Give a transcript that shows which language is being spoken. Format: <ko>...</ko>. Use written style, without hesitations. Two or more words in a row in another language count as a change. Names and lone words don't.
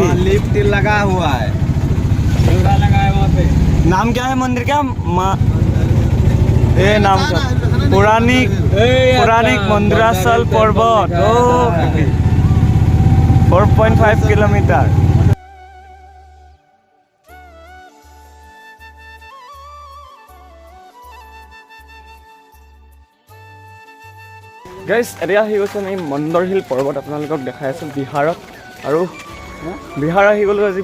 <hi>वहाँ लिफ्ट लगा हुआ है, झूला लगा है वहाँ पे। नाम क्या है मंदिर का? ये नाम का पौराणिक मंदिराचल पर्वत। ओ 4.5 किलोमीटर।</hi> <as>গাইজ এতিয়া আহি গৈছে আমি মন্দৰহিল পৰ্বত আপোনালোকক দেখাই আছোঁ বিহাৰত। আৰু বিহাৰ আহি গ'লোঁ আজি।</as>